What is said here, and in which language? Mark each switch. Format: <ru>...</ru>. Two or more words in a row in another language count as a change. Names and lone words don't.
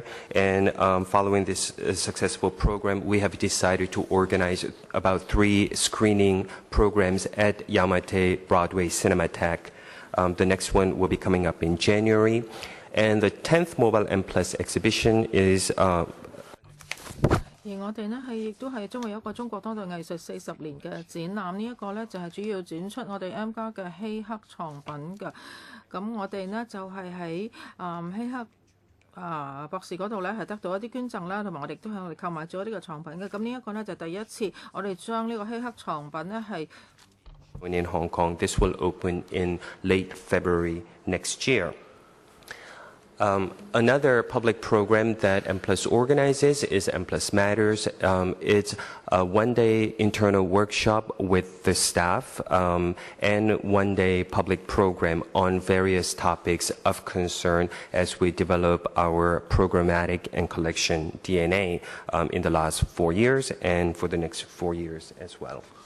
<en>And following this successful program, we have decided to organize about 3 screening programs at Yau Ma Tei Broadway Cinematheque. The next one will be coming up in January. And the 10th Mobile M Plus exhibition is</en> <yue>而我哋呢亦都係將會有一個中國當代藝術40年嘅展覽，呢一個呢就係主要展出我哋 M+ 嘅希克藏品嘅。咁我哋呢就係喺希克博士嗰度呢係得到一啲捐贈啦，同埋我哋都向我哋購買咗呢個藏品嘅。咁呢一個呢就第一次我哋將呢個希克藏品呢係</yue> <en>in Hong Kong. This will open in late February next year. Another public program that M Plus organizes is M Plus Matters. It's a one-day internal workshop with the staff and one-day public program on various topics of concern as we develop our programmatic and collection DNA in the last 4 years and for the next 4 years as well.</en>